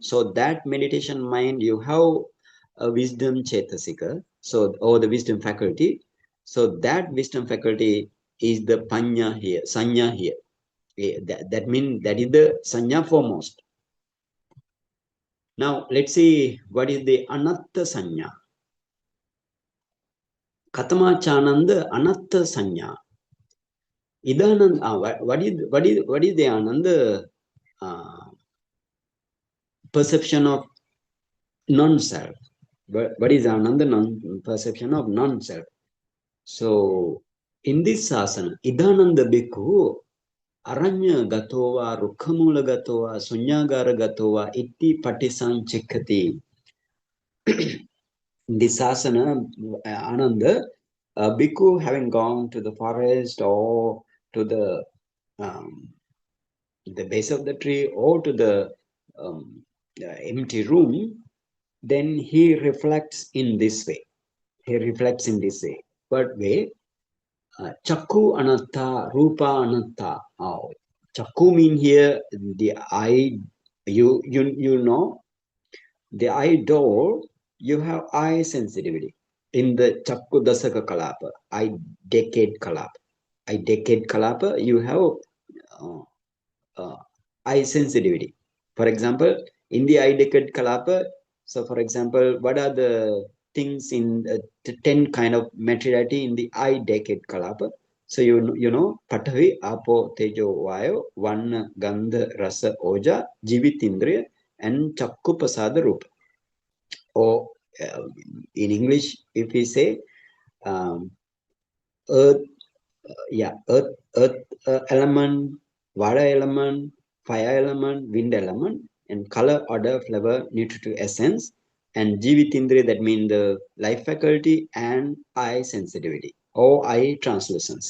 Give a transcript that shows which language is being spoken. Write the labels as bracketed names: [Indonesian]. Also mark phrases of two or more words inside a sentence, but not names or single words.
[English] So that meditation mind, you have a wisdom chetasika. So or the wisdom faculty. So that wisdom faculty is the panya here, sanya here. That means that is the sanya foremost. Now let's see what is the [Pali] anatta sanya. Katamachananda anatta sanya. Idanand, [English] what is the ananda perception of non-self? What is ananda perception of non-self? So in this asana, [Pali] Idananda bhikkhu aranya gatova, rukhamula gatova, sunyagara gatova, iti patisanchikati. [English] This asana, Ananda, bhikkhu having gone to the forest or to the base of the tree or to the empty room, then he reflects in this way. He reflects in this way. What way? [Pali] Chakku anatta, rupa anatta. [English] Oh, chakku mean here the eye. You know the eye door. You have eye sensitivity in the [Pali] chakku dasaka kalapa. [English] Eye decade kalapa. Eye decade kalapa. You have eye sensitivity. For example, in the eye decade kalapa. So, for example, what are the things in the 10 kind of materiality in the eye decade kalapa? So you know [Pali] Patavi, Apo, Tejo, Vayo, Vanna, Gandha, Rasa, Oja, Jivitindriya, and Chakku Pasada Rupa. [English] Or in English, if we say earth, earth element, water element, fire element, wind element, and color, order, flavor, nutritive essence, and Jivitindriya, that means the life faculty, and eye sensitivity or eye translucency.